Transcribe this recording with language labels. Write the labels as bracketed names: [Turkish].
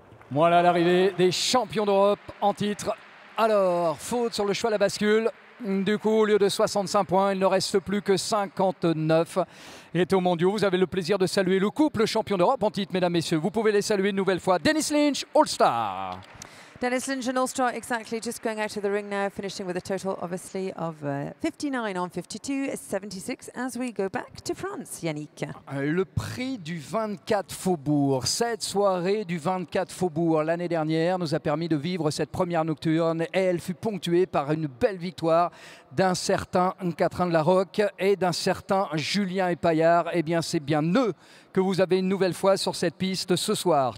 [French] Voilà l'arrivée des champions d'Europe en titre. Alors, faute sur le cheval à bascule. Du coup, au lieu de 65 points, il ne reste plus que 59. Et aux mondiaux, vous avez le plaisir de saluer le couple champion d'Europe en titre, mesdames, messieurs. Vous pouvez les saluer une nouvelle fois. Dennis Lynch, All-Star. [English] Dennis Lynch and All-Star, exactly, just going out of the ring now, finishing with a total, obviously, of 59 on 52, 76, as we go back to France, Yannick. [French] Le prix du 24 Faubourg. Cette soirée du 24 Faubourg, l'année dernière, nous a permis de vivre cette première nocturne et elle fut ponctuée par une belle victoire d'un certain Catherine de la Roque et d'un certain Julien Epaillard. Eh bien, c'est bien eux que vous avez une nouvelle fois sur cette piste ce soir.